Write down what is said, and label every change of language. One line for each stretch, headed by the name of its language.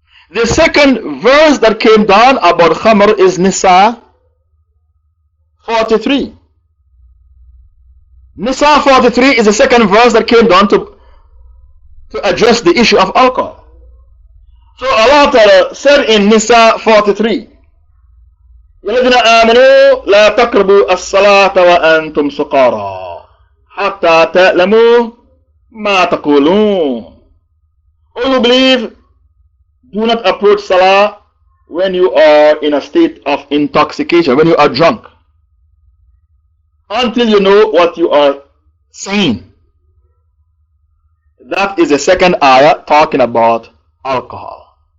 English: The second verse that came down about khamr is Nisa 43. Nisa 43 is the second verse that came down to address the issue of alcohol. So Allah Ta'ala said in Nisa 43,
Arabic: الذين آمنوا لا تقربوا الصلاة وأنتم سقارى حتى تعلموا ما تقولون.
English: All who believe, do not approach Salah when you are in a state of intoxication, when you are drunk, until you know what you are saying. That is the second ayah talking about alcohol.